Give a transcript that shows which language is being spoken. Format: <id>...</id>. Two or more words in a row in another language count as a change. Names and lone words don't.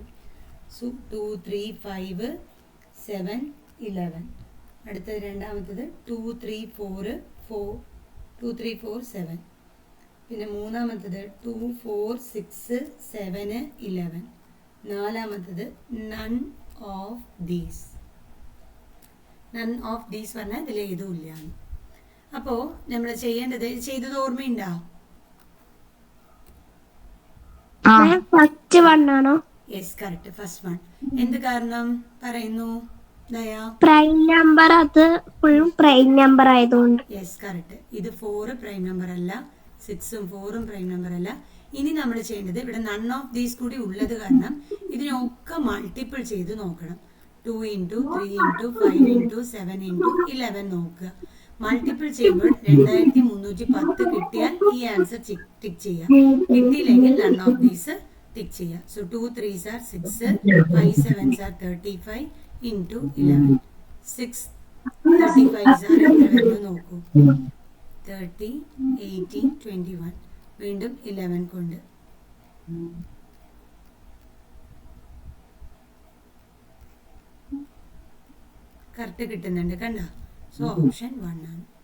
<ml>സോ 2, 3, 5, 7, 11. അടുത്തത് രണ്ടാമത്തത് 2, 3, 4, 7. പിന്നെ മൂന്നാമത്തത് 2, 4, 6, 7, 11. നാലാമത്തത്</ml> <en>none of these. none of these</en> <ml>പറഞ്ഞാൽ ഇതിൽ ഏതുമില്ല. അപ്പോൾ നമ്മൾ ചെയ്യേണ്ടത്, ചെയ്തത് ഓർമ്മയുണ്ടോ?</ml> <en>first one</en> <ml>ആണോ?</ml> <en>yes, correct, first one.</en> <ml>എന്ത് കാരണം പറയുന്നു</ml> <en>ദയാ? prime number,</en> <ml>അത് ഫുള്ളും</ml> <en>prime number</en> <ml>ആയതുകൊണ്ട്.</ml> <en>yes, correct.</en> <ml>ഇത് 4</ml> <en>prime number</en> <ml>അല്ല, 6ഉം 4ഉം</ml> <en>prime number</en> <ml>അല്ല. ഇനി നമ്മൾ ചെയ്യേണ്ടത് ഇവിടെ</ml> <en>none of these</en> <ml>കൂടി ഉള്ളത് കാരണം ഇതിനൊക്കെ മൾട്ടിപ്പിൾ ചെയ്ത് നോക്കണം. 2 × 3 × 5 × 7 × 11 നോക്കുക. മൾട്ടിപ്പിൾ ചെയ്യുമ്പോൾ 2310 കിട്ടിയാൽ ഈ</ml> <en>answer tick</en> <ml>ചെയ്യാം. കിട്ടിയില്ലെങ്കിൽ</ml> <en>none of these tick</en> <ml>ചെയ്യാം.</ml> <en>സോ 2 3s are 6, 5 7s are 35 × 11.</en> <ml>6</ml> <en>35s are</en> <ml>എത്ര വരുന്നു നോക്കൂ. 30, 18, 21. വീണ്ടും 11 കൊണ്ട്. കറക്റ്റ് കിട്ടുന്നുണ്ട് കണ്ട. സോ ഓപ്ഷൻ 1 ആണ്.</ml>